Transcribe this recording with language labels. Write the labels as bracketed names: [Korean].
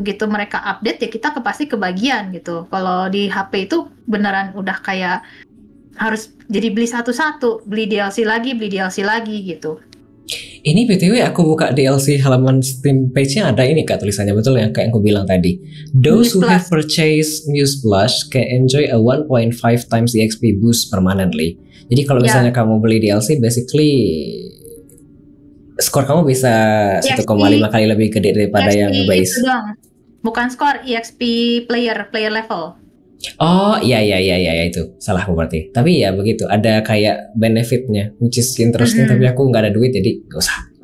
[Indonesian] Begitu mereka update ya kita pasti kebagian gitu. Kalau di HP itu beneran udah kayak harus jadi beli satu-satu, beli DLC lagi gitu. Ini BTW aku buka DLC halaman Steam page-nya ada ini Kak tulisannya, betul yang kayak yang aku bilang tadi. [English] Those who have purchased Muse Blush can enjoy a 1.5 times EXP boost permanently. [Indonesian] Jadi kalau misalnya kamu beli DLC basically skor kamu bisa 1,5 kali lebih gede daripada [English] EXP [Indonesian] yang base. Bukan skor, EXP player level. Oh iya itu salah aku berarti. Tapi ya begitu, ada kayak benefitnya, [English] which is interesting. [Indonesian] Tapi aku nggak ada duit jadi gak usah.